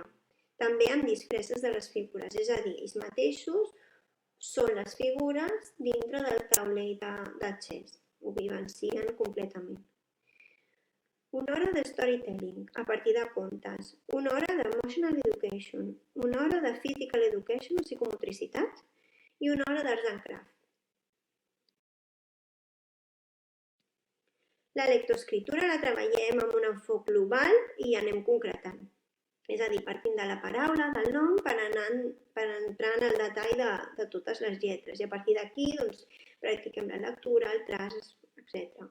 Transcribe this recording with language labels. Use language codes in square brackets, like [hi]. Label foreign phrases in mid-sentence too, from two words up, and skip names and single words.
[ca] També amb disfresses de les figures, és a dir, ells mateixos són les figures dintre del taulell de chess. Ho vivencien completament. 1 hora de storytelling, a partir de contes. 1 hora d' [en] emotional education. [ca] 1 hora de [en] physical education [ca] o psicomotricitat. I 1 hora d' [en] arts and craft. [ca] La lectoescriptura la treballem amb un enfocament global i anem concretant. És a dir, partint de la paraula, del nom, per entrar en el detall de totes les lletres. I a partir d'aquí, practiquem la lectura, el traç, etc.